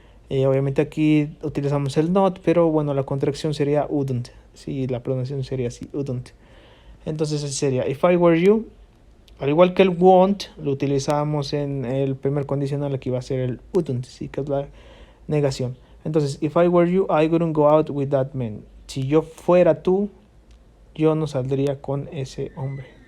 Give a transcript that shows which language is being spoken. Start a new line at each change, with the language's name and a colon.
Spanish: Obviamente aquí utilizamos el not, pero bueno, la contracción sería wouldn't, ¿sí? La pronunciación sería así, wouldn't. Entonces así sería,
English: if I were you,
Spanish: al igual que el won't, lo utilizamos en el primer condicional, aquí va a ser el wouldn't, ¿sí? Que es la negación.
English: Entonces, if I were you, I wouldn't go out with that man.
Spanish: Si yo fuera tú, yo no saldría con ese hombre.